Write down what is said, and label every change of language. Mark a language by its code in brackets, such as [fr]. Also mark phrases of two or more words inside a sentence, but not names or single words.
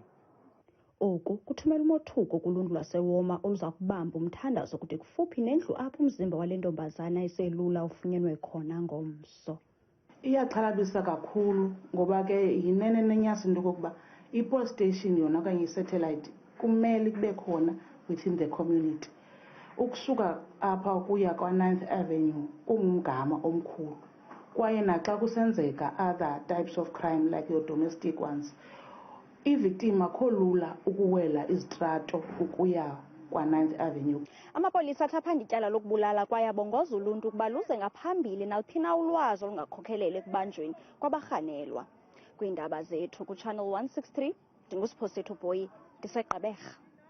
[xh] Oku kuthumela umothuko kuluntu lwase-E-Walmer oluza kubamba umthandazo kude kufuphi nendlu apho umzimba wale ntombazana eselula ufunyenwe khona ngomso. Iyaxhalabisa kakhulu ngoba ke yinene nenyasi into yokokuba i-police station yona okanye i-satellite kumele kube khona [en] within the community. [xh] Ukusuka apha ukuya kwa-9th Avenue kungumgama omkhulu kwaye naxa kusenzeka [en] other types of crime like your domestic ones, [xh] i-victim akho lula ukuwela izitrato ukuya kwa-9th Avenue. Amapolisa athaphanda icala lokubulala kwaye abongoza uluntu ukuba luze ngaphambili naluphi na ulwazi olungakhokheleli ekubanjweni kwabarhanelwa. Kwiindaba zethu kuChannel 163, ndinguSipho Sethu Boyi, ndiseGqeberha.